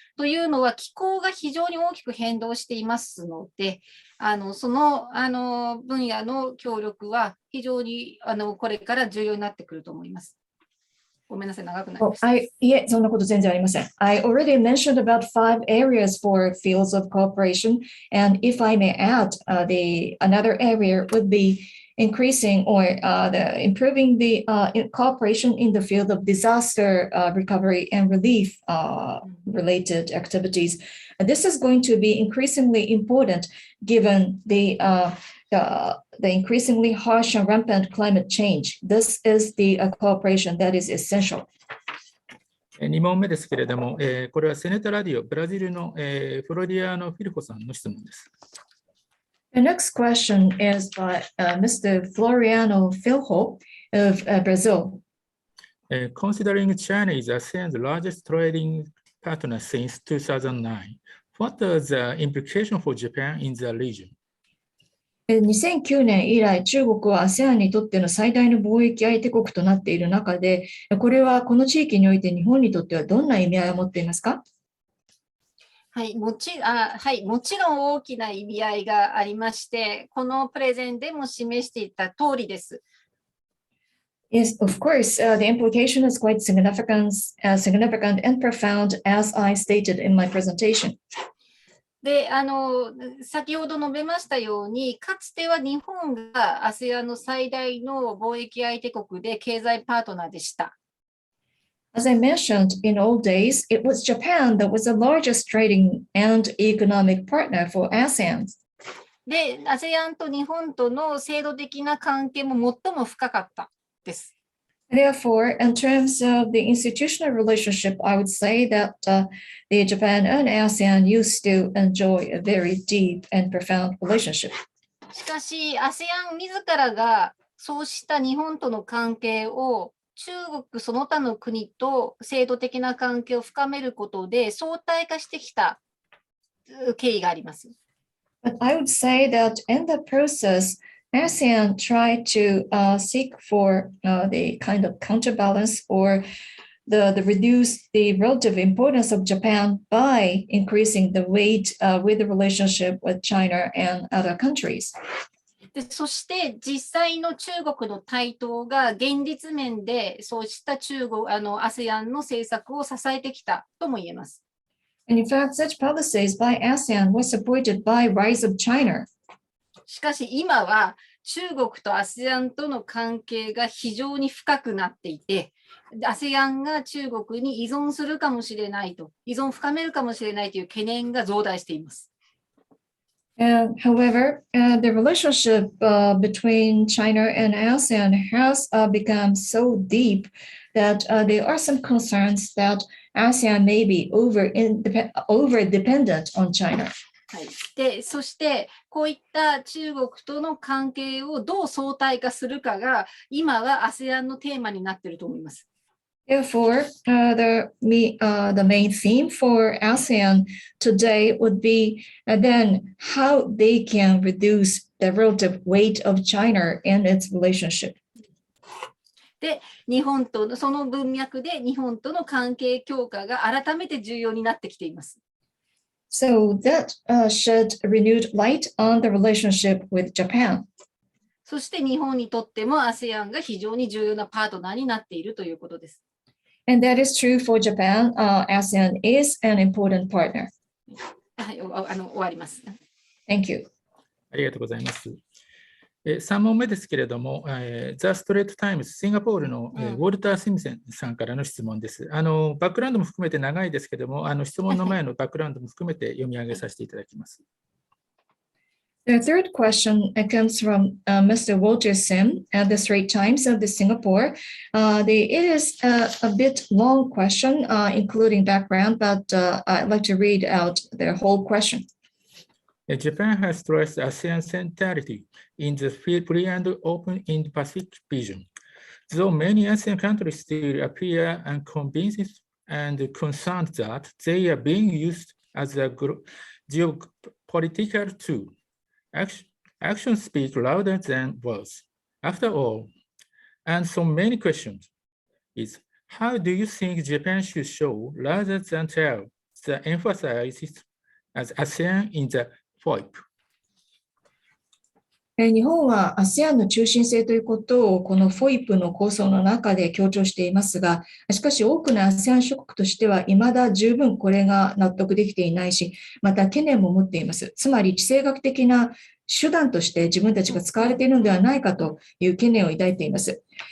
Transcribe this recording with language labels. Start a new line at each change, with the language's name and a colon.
Japanese: というのは、気候が非常に大きく変動していますので、その分野の協力は非常にこれから重要になってくると思います。ごめんなさい、長くなりました。いえ、そんなこと全然ありません。
English: I already mentioned about 5 areas for fields of cooperation, and if I may add, another area would be increasing or improving the cooperation in the field of disaster recovery and relief related activities. This is going to be increasingly important given the increasingly harsh and rampant climate change. This is the cooperation that is essential.
Japanese: 2問目ですけれども、これはセネタラディオ、ブラジルの、フロリアのフィルホさんの質問です。
English: The next question is by Mr. Floriano Filho of Brazil. Considering China is ASEAN's largest trading partner since 2009, what are the implications for Japan in the region?
Japanese: 2009年以来、中国は ASEAN にとっての最大の貿易相手国となっている中で、これはこの地域において日本にとってはどんな意味合いを持っていますか？はい、もちろん大きな意味合いがありまして、このプレゼンでも示していた通りです。
English: Yes, of course, the implication is quite significant and profound, as I stated in my presentation.
Japanese: で、先ほど述べましたように、かつては日本が ASEAN の最大の貿易相手国で経済パートナーでした。
English: As I mentioned, in old days, it was Japan that was the largest trading and economic partner for ASEAN.
Japanese: で、ASEAN と日本との制度的な関係も最も深かったです。
English: Therefore, in terms of the institutional relationship, I would say that the Japan and ASEAN used to enjoy a very deep and profound relationship.
Japanese: しかし、ASEAN 自らがそうした日本との関係を中国その他の国と制度的な関係を深めることで相対化してきた経緯があります。
English: But I would say that in the process, ASEAN tried to seek for the kind of counterbalance or the reduce the relative importance of Japan by increasing the weight with the relationship with China and other countries.
Japanese: でそして実際の中国の台頭が現実面でそうしたASEAN の政策を支えてきたとも言えます。
English: And in fact, such policies by ASEAN were supported by rise of China.
Japanese: しかし今は中国と ASEAN との関係が非常に深くなっていて、ASEAN が中国に依存するかもしれないと、依存を深めるかもしれないという懸念が増大しています。
English: However, the relationship between China and ASEAN has become so deep that there are some concerns that ASEAN may be over-dependent on China.
Japanese: はい、でそしてこういった中国との関係をどう相対化するかが今は ASEAN のテーマになっていると思います。
English: Therefore, the main theme for ASEAN today would be then how they can reduce the relative weight of China and its relationship.
Japanese: で、日本とその文脈で日本との関係強化が改めて重要になってきています。
English: So that shed renewed light on the relationship with Japan.
Japanese: そして日本にとっても ASEAN が非常に重要なパートナーになっているということです。
English: And that is true for Japan. ASEAN is an important partner.
Japanese: はい、終わります。
English: Thank you.
Japanese: ありがとうございます。3問目ですけれども、ザ・ストレート・タイムズ、シンガポールの、ウォルター・シムセンさんからの質問です。バックグラウンドも含めて長いですけれども、質問の前のバックグラウンドも含めて読み上げさせていただきます。
English: The third question comes from Mr. Walter Sim at the Straits Times of Singapore. It is a bit long question, including background, but I'd like to read out the whole question. Japan has stressed ASEAN centrality in the free and open Indo-Pacific region. Though many ASEAN countries still appear unconvinced and concerned that they are being used as a geopolitical tool. Actions speak louder than words. After all, and so many questions is, how do you think Japan should show rather than tell the emphasis as ASEAN in the FOIP?
Japanese: 日本は ASEAN の中心性ということをこの FOIP の構想の中で強調していますが、しかし多くの ASEAN 諸国としては未だ十分これが納得できていないし、また懸念も持っています。つまり地政学的な手段として自分たちが使われているのではないかという懸念を抱いています。